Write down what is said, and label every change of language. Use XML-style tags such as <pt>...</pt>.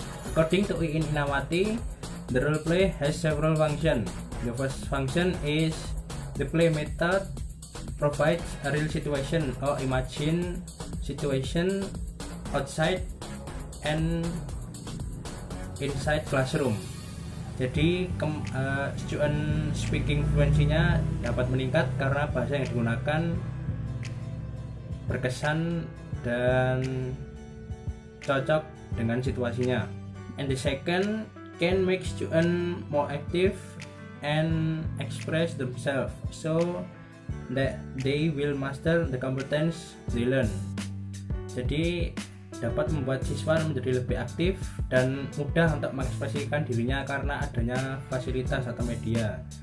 <en>According to Iin Inawati, the role play has several functions. The first function is the play method provides a real situation or imagine situation outside and inside classroom.</en> <id>Jadi</id> <en>student speaking fluency-</en> <id>nya dapat meningkat karena bahasa yang digunakan berkesan dan cocok dengan situasinya.</id> <en>And the second can make student more active and express themselves so that they will master the competence they learn.</en> <id>Jadi dapat membuat siswa menjadi lebih aktif dan mudah untuk mengekspresikan dirinya karena adanya fasilitas atau media.</id>